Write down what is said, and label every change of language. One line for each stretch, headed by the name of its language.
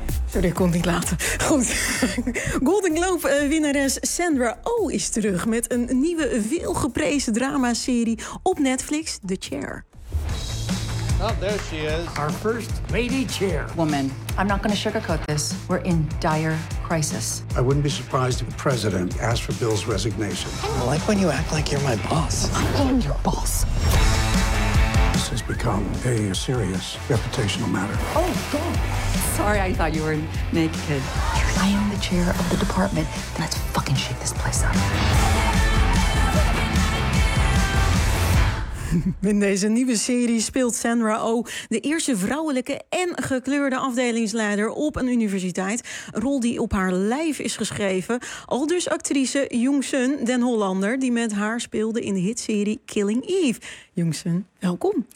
Dutch: Sorry, ik kon het niet laten. Goed. Golden Globe winnares Sandra Oh is terug met een nieuwe veelgeprezen dramaserie op Netflix, The Chair.
English: Oh, there she is. Our first lady chair. Woman, I'm not going to sugarcoat this. We're in dire crisis. I wouldn't be surprised if the president asked for Bill's resignation. I like when you act like you're my boss. I'm your boss. This has become a serious reputational matter. Oh, God. Sorry, I thought you were naked. I am the chair of the department. Let's fucking shake this place up.
Dutch: In deze nieuwe serie speelt Sandra Oh de eerste vrouwelijke en gekleurde afdelingsleider op een universiteit. Een rol die op haar lijf is geschreven. Aldus actrice Jung-sun Den Hollander, die met haar speelde in de hitserie Killing Eve. Jung-sun, welkom.